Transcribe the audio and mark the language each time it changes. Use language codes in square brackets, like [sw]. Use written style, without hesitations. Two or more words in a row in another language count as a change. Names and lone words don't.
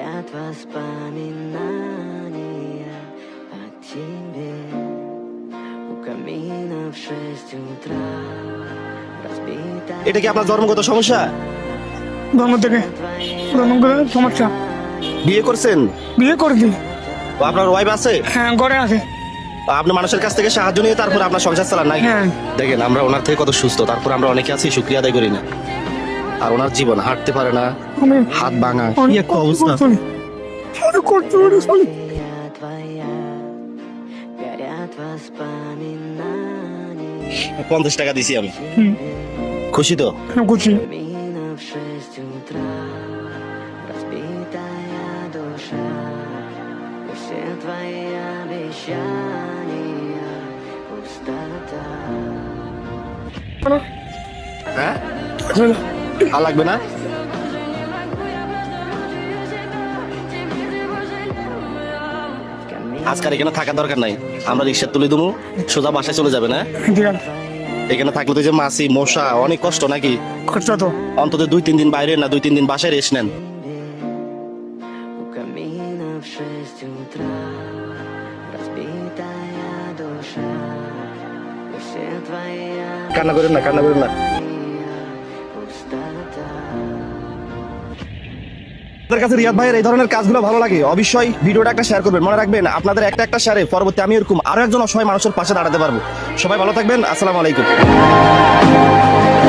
[ru] воспоминания о тебе. У камина в 6 утра разбита [bn] এটা কি আপনার জন্মগত সমস্যা? জন্ম থেকে জন্মগত সমস্যা। বিয়ে করছেন? বিয়ে করছি। তো আপনার ওয়াইফ আছে? হ্যাঁ, ঘরে আছে। আপনি মানুষের কাছ থেকে সাহায্য নিয়ে তারপর আপনার সংসার চালান নাই? হ্যাঁ। দেখেন আমরা ওনার থেকে কত সুস্থ, তারপর আমরা অনেকে আছি শুকরিয়া আদায় করি না। আর ওনার জীবন হাঁটতে পারে না, আমি হাত ভাঙা, কি অনেক একটা অবস্থা। [ru] твоя, горят воспоминания. [bn] 50 টাকা দিছি আমি। হুম, খুশি তো? খুশি। [ru] Камина в 6 утра разбитая душа. И все твои обещания пустота. [bn] হ্যাঁ, আর লাগবে না? আজকাল এখানে থাকার দরকার নাই, আমরা রিক্সা তুলে দেবো, সোজা বাসায় চলে যাবে না? ঠিক আছে, এখানে থাকলে তো যে মাছি মশা অনেক কষ্ট নাকি? কষ্ট তো। অন্তত 2-3 দিন বাইরে না, 2-3 দিন বাসায় রেস্ট নেন। [ru] У камина в 6 утра разбитая душа. И все твои [bn] কান্না করেন না, কান্না করেন না। [ru] пустота. [bn] আপনাদের কাছে রিয়াদ ভাইয়ের এই ধরনের কাজগুলো ভালো লাগে, অবশ্যই ভিডিওটা একটা শেয়ার করবেন। মনে রাখবেন আপনাদের একটা শেয়ারে পরবর্তী আমি এরকম আরো একজন অসহায় মানুষের পাশে দাঁড়াতে পারবো। সবাই ভালো থাকবেন, [ar] السلام عليكم.